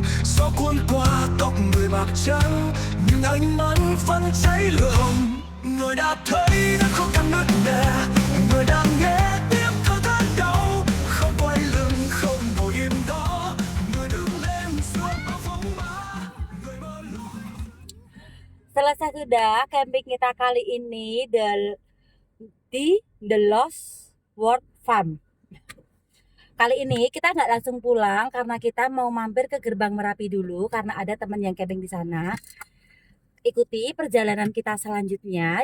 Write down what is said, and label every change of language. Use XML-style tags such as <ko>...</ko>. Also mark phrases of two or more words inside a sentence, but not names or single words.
<vi>Gió cuốn qua tóc người bạc trắng, nhưng ánh mắt vẫn cháy lửa hồng. Người đã thấy đã khó khăn nứt nẻ, người đang nghe tiếng thở than đau, không quay lưng không ngồi im đó. Người đứng lên giữa bao phong ba, người mơ luôn.</vi> <id>Selesai sudah camping kita kali ini di The Lost World Farm. Kali ini kita nggak langsung pulang karena kita mau mampir ke Gerbang Merapi dulu karena ada teman yang camping di sana. Ikuti perjalanan kita selanjutnya.</id>